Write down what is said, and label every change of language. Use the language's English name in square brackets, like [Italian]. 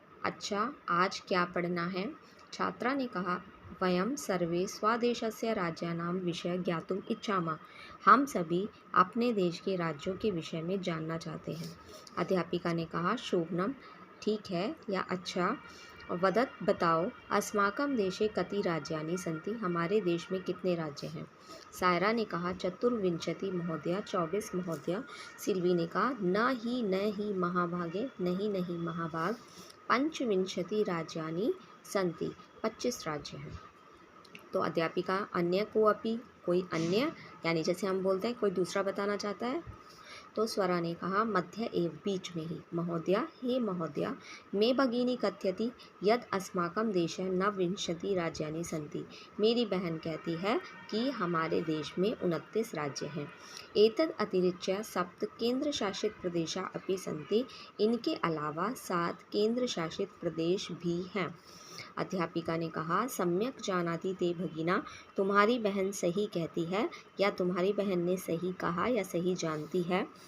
[Hindi] अच्छा आज क्या पढ़ना है। छात्रा ने कहा [Sanskrit] वयं सर्वे स्वदेशस्य राज्यानां विषय ज्ञातुम इच्छामः। [Hindi] हम सभी अपने देश के राज्यों के विषय में जानना चाहते हैं। अध्यापिका ने कहा शोभनम ठीक है या अच्छा। [Sanskrit] वदत बताओ अस्माकं देशे कति राज्यानि सन्ति। [Hindi] हमारे देश में कितने राज्य हैं। सायरा ने कहा [Sanskrit] चतुर्विंशति महोदया [Hindi] 24 महोदया। सिल्वी ने कहा [Sanskrit] न ही महाभागे [Hindi] नहीं नहीं महाभाग। [Sanskrit] पंचविंशति राज्यानि सन्ति [Hindi] 25 राज्य हैं। तो अध्यापिका अन्य को अपि कोई अन्य यानी जैसे हम बोलते हैं कोई दूसरा बताना चाहता है। तो स्वरा ने कहा [Sanskrit] मध्य एव [Hindi] बीच में ही। [Sanskrit] महोदया हे महोदया मे भगिनी कथयति यद अस्माकं देशे नवविंशति राज्यानि सन्ति। [Hindi] मेरी बहन कहती है कि हमारे देश में 29 राज्य हैं। [Sanskrit] एतद् अतिरिच्य 7 केंद्र शासित प्रदेशा अपि सन्ति। [Hindi] इनके अलावा 7 केंद्र शासित प्रदेश भी हैं। अध्यापिका ने कहा [Sanskrit] सम्यक जानाति ते भगिना। [Hindi] तुम्हारी बहन सही कहती है या तुम्हारी बहन ने सही कहा या सही जानती है।